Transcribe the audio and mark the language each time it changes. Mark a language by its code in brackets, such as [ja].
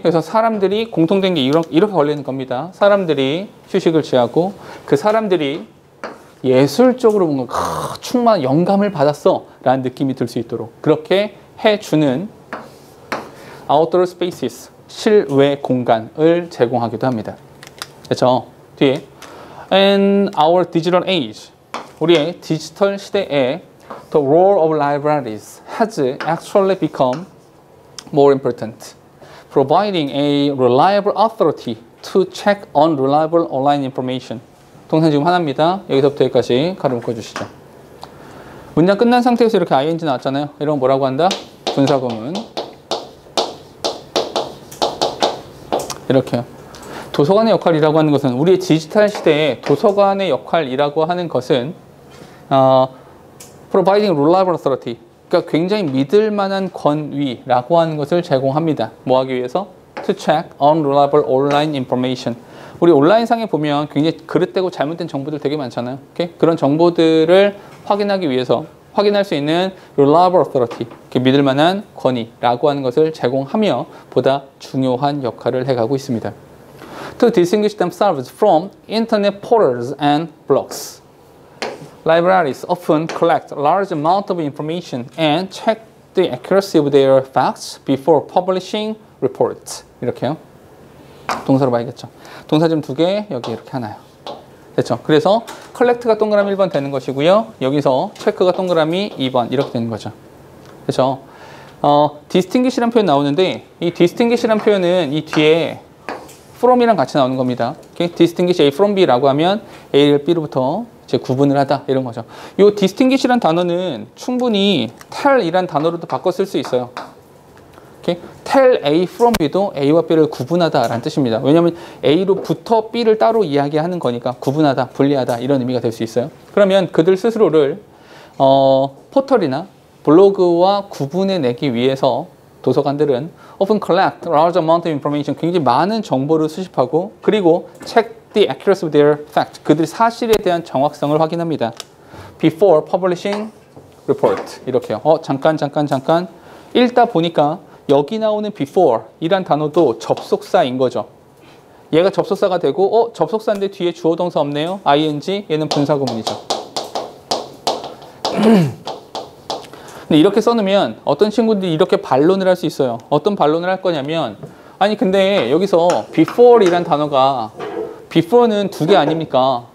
[ko] 그래서 사람들이 공통된 게 이렇게 걸리는 겁니다. 사람들이 휴식을 취하고 그 사람들이 예술적으로 뭔가 충만 영감을 받았어 라는 느낌이 들 수 있도록 그렇게 해주는 [en] outdoor spaces, [ko] 실외 공간을 제공하기도 합니다. 그렇죠? [en] 뒤에 In our digital age, [ko] 우리의 디지털 시대에 [en] the role of libraries has actually become more important, providing a reliable authority to check unreliable online information. [ko] 동사 지금 하나입니다. 여기서부터 여기까지 가로 묶어주시죠. 문장 끝난 상태에서 이렇게 ing 나왔잖아요. 이런 거 뭐라고 한다? 분사구문. 이렇게요. 도서관의 역할이라고 하는 것은 우리의 디지털 시대에 도서관의 역할이라고 하는 것은 [en] providing reliable authority, [ko] 그러니까 굉장히 믿을 만한 권위라고 하는 것을 제공합니다. 뭐 하기 위해서? [en] To check unreliable online information. [ko] 우리 온라인상에 보면 굉장히 그릇되고 잘못된 정보들 되게 많잖아요. 오케이? 그런 정보들을 확인하기 위해서 확인할 수 있는 [en] reliable authority, [ko] 믿을 만한 권위라고 하는 것을 제공하며 보다 중요한 역할을 해가고 있습니다. [en] To distinguish themselves from internet portals and blogs. Libraries often collect a large amount of information and check the accuracy of their facts before publishing reports. [ko] 이렇게요. 동사로 봐야겠죠. 동사 좀 두 개, 여기 이렇게 하나요. 됐죠? 그래서 collect가 동그라미 1번 되는 것이고요. 여기서 check가 동그라미 2번 이렇게 되는 거죠. 그렇죠? distinguish라는 표현 나오는데 이 distinguish라는 표현은 이 뒤에 from이랑 같이 나오는 겁니다. Okay? [en] distinguish A from B [ko] 라고 하면 A를 B로부터 이제 구분을 하다 이런 거죠. 이 distinguish라는 단어는 충분히 tell이란 단어로도 바꿔 쓸 수 있어요. Okay? [en] tell A from B [ko] 도 A와 B를 구분하다라는 뜻입니다. 왜냐하면 A로부터 B를 따로 이야기하는 거니까 구분하다, 분리하다 이런 의미가 될 수 있어요. 그러면 그들 스스로를 포털이나 블로그와 구분해내기 위해서 도서관들은 [en] often collect large amount of information, [ko] 굉장히 많은 정보를 수집하고 그리고 [en] check the accuracy of their fact, [ko] 그들의 사실에 대한 정확성을 확인합니다. [en] before publishing report [ko] 이렇게요. 잠깐 읽다 보니까 여기 나오는 before 이란 단어도 접속사인 거죠. 얘가 접속사가 되고 접속사인데 뒤에 주어 동사 없네요. ing, 얘는 분사구문이죠. 근데 이렇게 써놓으면 어떤 친구들이 이렇게 반론을 할 수 있어요. 어떤 반론을 할 거냐면 아니 근데 여기서 before이란 단어가 before는 두 개 아닙니까?